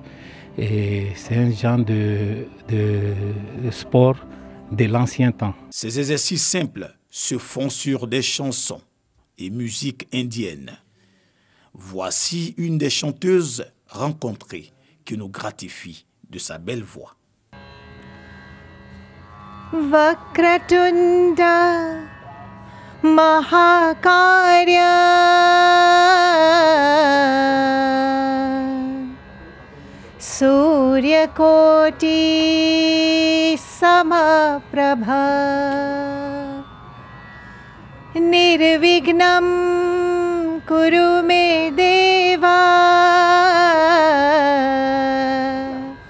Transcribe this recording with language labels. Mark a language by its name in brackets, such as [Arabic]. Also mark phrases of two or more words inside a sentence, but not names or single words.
[French] Et c'est un genre de sport de l'ancien temps. Ces exercices simples se font sur des chansons et musiques indiennes. Voici une des chanteuses rencontrées qui nous gratifie de sa belle voix. [Sanskrit] वक्रतुण्ड महाकाय सूर्यकोटि समप्रभ निर्विघ्नं कुरु मे देव